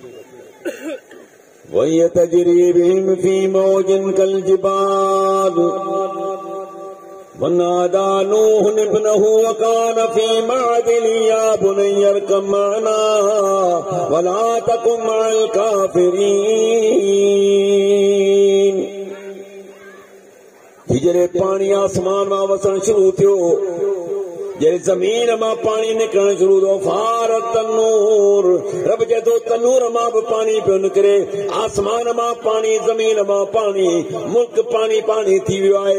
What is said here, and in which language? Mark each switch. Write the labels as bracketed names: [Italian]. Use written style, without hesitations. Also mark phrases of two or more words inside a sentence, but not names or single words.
[Arabic] وهي تجري بهم في موج كالجبال ونادى نوح ابنه وكان في معزل يا بني اركب معنا ولا تكن مع الكافرين. [Sindhi] जॾहिं पाणी आसमान मां वसण शुरू थियो, जॾहिं ज़मीन मां पाणी निकिरण शुरू थियो, [Arabic] فار التنور, [Sindhi] रब चए थो तनूर मां बि पाणी पियो निकिरे, आसमान मां पाणी, ज़मीन मां पाणी, मुल्क पाणी पाणी थी वियो आहे।